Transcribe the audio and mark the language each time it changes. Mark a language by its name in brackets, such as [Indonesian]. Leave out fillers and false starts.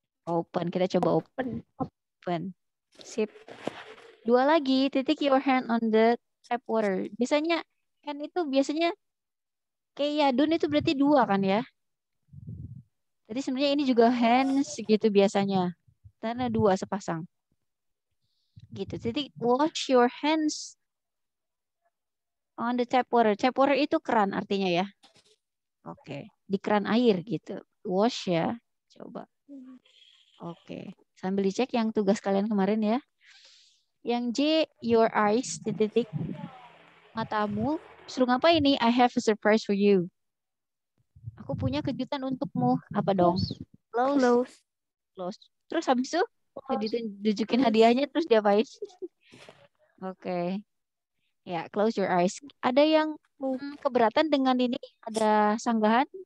[Indonesian] Open. Kita coba open. Sip. Dua lagi, titik [English] your hand on the tap water. [Indonesian] Biasanya, hand itu biasanya kayak yadun itu berarti dua kan ya? Jadi sebenarnya ini juga hands gitu biasanya. Karena dua sepasang. Gitu. Jadi [English] wash your hands on the tap water. [Indonesian] Tap water itu keran artinya ya. Oke. Di keran air gitu. Wash ya. Coba. Oke. Sambil dicek yang tugas kalian kemarin ya. Yang J, your eyes, titik matamu. Suruh ngapain nih? [English] I have a surprise for you. [Indonesian] Aku punya kejutan untukmu. Apa dong? Close. Terus habis itu ditunjukin hadiahnya terus diapain? Oke. Ya, [English] close your eyes. [Indonesian] Ada yang keberatan dengan ini? Ada sanggahan?